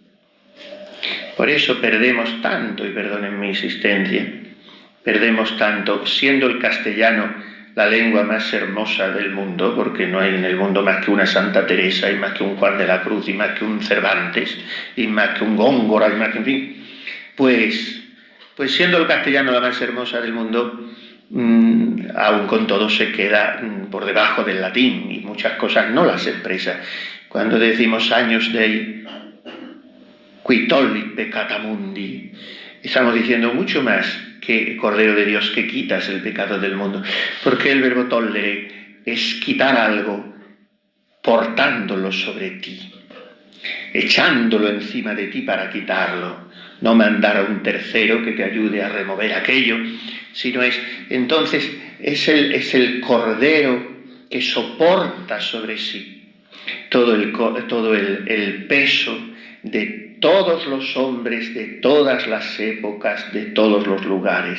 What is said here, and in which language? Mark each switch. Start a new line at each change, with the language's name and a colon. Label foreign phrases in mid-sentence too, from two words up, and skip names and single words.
Spanish: Por eso perdemos tanto, y perdonen mi insistencia, perdemos tanto, siendo el castellano la lengua más hermosa del mundo, porque no hay en el mundo más que una Santa Teresa, y más que un Juan de la Cruz, y más que un Cervantes, y más que un Góngora, y más que, en fin, pues siendo el castellano la más hermosa del mundo, aún con todo se queda por debajo del latín, y muchas cosas no las expresa.
Latin: Cuando decimos años dei, qui tollit peccata mundi,
Spanish: estamos diciendo mucho más que Cordero de Dios, que quitas el pecado del mundo, porque el verbo tollere es quitar algo portándolo sobre ti, echándolo encima de ti para quitarlo, no mandar a un tercero que te ayude a remover aquello, sino entonces es el Cordero que soporta sobre sí todo el peso de todos los hombres, de todas las épocas, de todos los lugares.